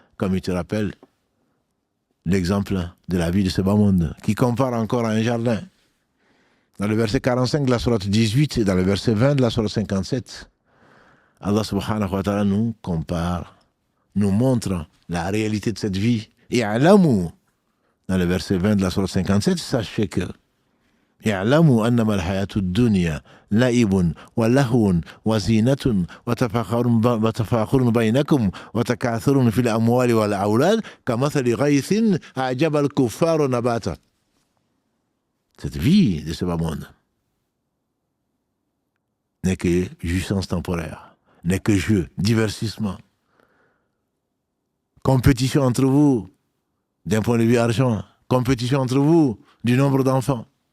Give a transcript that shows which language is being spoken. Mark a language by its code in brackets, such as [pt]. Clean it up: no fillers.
[fr] comme il te rappelle l'exemple de la vie de ce bas monde, qui compare encore à un jardin. Dans le verset 45 de la sourate 18 et dans le verset 20 de la sourate 57, Allah subhanahu wa ta'ala nous compare, nous montre la réalité de cette vie. Et alamu, dans le verset 20 de la sourate 57, sachez que [ar] اعلموا أنما الحياة الدنيا لعب ولهو وزينة وتفاخر بينكم وتكاثر في الأموال والأولاد كمثل غيث أعجب الكفار نباته. [fr] Cette vie de ce bas monde n'est que jouissance temporaire, n'est que jeu, divertissement, compétition entre vous d'un point de vue argent, compétition entre vous du nombre d'enfants.